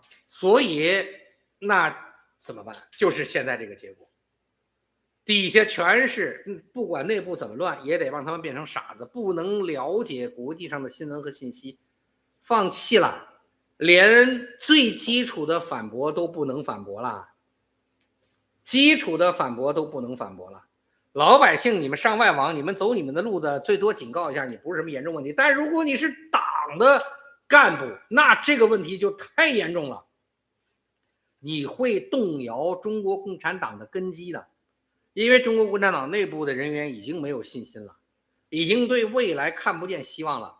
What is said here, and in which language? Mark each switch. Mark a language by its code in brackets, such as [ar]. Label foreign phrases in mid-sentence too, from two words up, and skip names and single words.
[zh] 所以那怎麼辦？就是現在這個結果，底下全是不管內部怎麼亂，也得讓他們變成傻子，不能了解國際上的新聞和信息，放棄了，連最基礎的反駁都不能反駁了，老百姓你們上外網，你們走你們的路子，最多警告一下你不是什麼嚴重問題，但如果你是黨的幹部，那這個問題就太嚴重了，你會動搖中國共產黨的根基的，因為中國共產黨內部的人員已經沒有信心了，已經對未來看不見希望了。